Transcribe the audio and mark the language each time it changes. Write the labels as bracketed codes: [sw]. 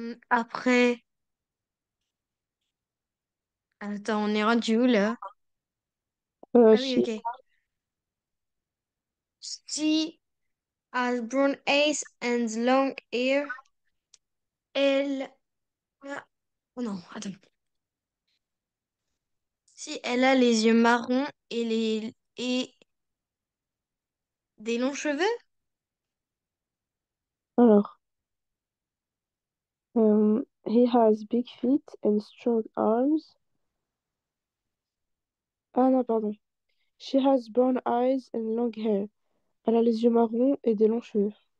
[fr] Après, attends, on est rendu où là? Ah oui, [en] She, ok. She has brown eyes and long hair. [fr] Elle. Ah, oh non, attends. Si elle a les yeux marrons et des longs cheveux? [en] alors, he has big feet and strong arms. [fr] Ah non, pardon. [en] She has brown eyes and long hair. [fr] Elle a les yeux marrons et des longs cheveux.